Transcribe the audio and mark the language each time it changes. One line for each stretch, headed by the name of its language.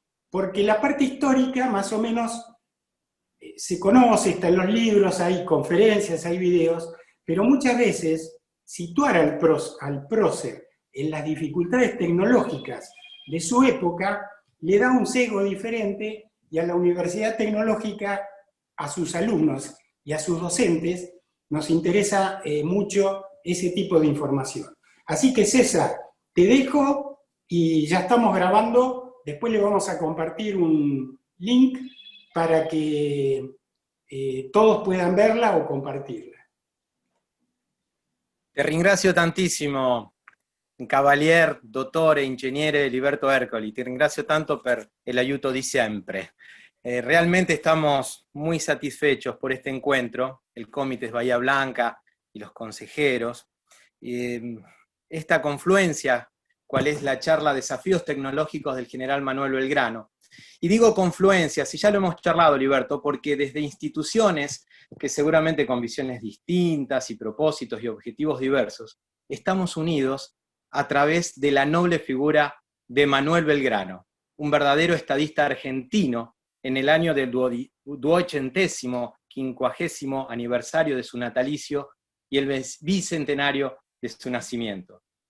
Spanish: Porque la parte histórica más o menos se conoce, está en los libros, hay conferencias, hay videos, pero muchas veces situar al prócer en las dificultades tecnológicas de su época le da un sesgo diferente, y a la Universidad Tecnológica, a sus alumnos y a sus docentes, nos interesa mucho ese tipo de información. Así que César, te dejo y ya estamos grabando. Después le vamos a compartir un link para que todos puedan verla o compartirla.
Italian: Ti ringrazio tantissimo, Cavalier, dottore, ingegnere Liberto Ercoli. Ti ringrazio tanto per el aiuto di sempre.
Spanish: Realmente estamos muy satisfechos por este encuentro, el Comites Bahía Blanca y los consejeros. Esta confluencia, cuál es la charla Desafíos Tecnológicos del General Manuel Belgrano. Y digo confluencia, si ya lo hemos charlado, Liberto, porque desde instituciones que seguramente con visiones distintas y propósitos y objetivos diversos, estamos unidos a través de la noble figura de Manuel Belgrano, un verdadero estadista argentino en el año del 250º aniversario de su natalicio y el bicentenario de su nacimiento.